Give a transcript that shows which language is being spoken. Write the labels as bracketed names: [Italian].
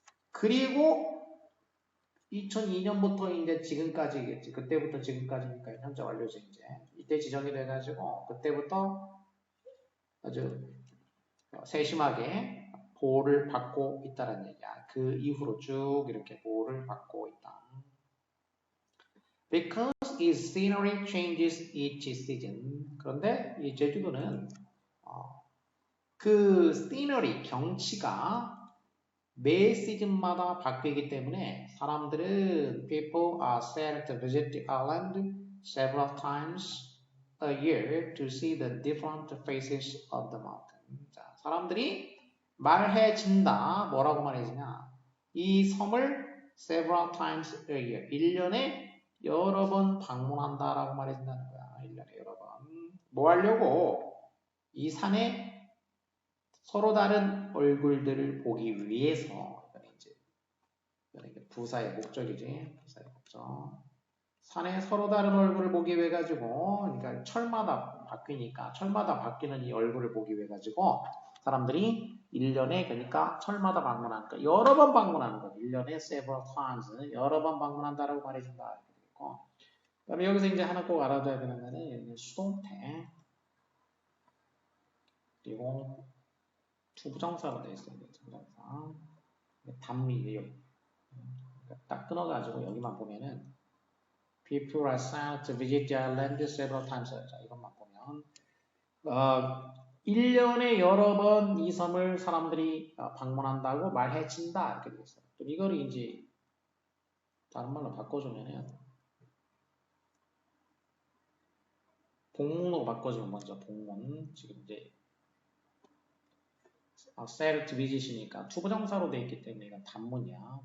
[Korean] 그리고 2002년부터 이제 지금까지겠지. 그때부터 지금까지니까 현재 완료죠. 이때 지정이 돼가지고 그때부터 아주 세심하게 보호를 받고 있다는 얘기야. 그 이후로 쭉 이렇게 보호를 받고 있다. [English] Because its scenery changes each season. [Korean] 그런데 이 제주도는 그 scenery 경치가 매 시즌마다 바뀌기 때문에 사람들은 [English] people are said to visit the island several times a year to see the different faces of the mountain. [Korean] 자, 사람들이 말해진다. 뭐라고 말해지냐? 이 섬을 [English] several times a year. [Korean] 1년에 여러 번 방문한다라고 말해진다는 거야. 1년에 여러 번. 뭐 하려고? 이 산에 서로 다른 얼굴들을 보기 위해서 이게 부사의 목적이지. 부사의 목적. 산에 서로 다른 얼굴을 보기 위해 가지고 그러니까 철마다 바뀌는 이 얼굴을 보기 위해 가지고 사람들이 1년에 그러니까 철마다 방문하니까 여러 번 방문하는 거죠. 1년에 [English] several times [Korean] 여러 번 방문한다라고 말해준다. 이렇게 되고. 그다음에 여기서 이제 하나 꼭 알아둬야 되는 거는 수동태 그리고 투부정사가 되어 있어요. 투부정사. 단미예요. 딱 끊어가지고 여기만 보면은 [English] people are sent to visit the island several times. [Korean] 자, 이것만 보면 1년에 여러 번 이 섬을 사람들이 방문한다고 말해진다. 이렇게 되어 있어요. 또 이거를 이제 다른 말로 바꿔주면은 복문으로 바꿔주면 먼저 복문 지금 이제 [English] said to visit [Korean] 이니까 to 부정사로 되어 있기 때문에 이건 단문이야.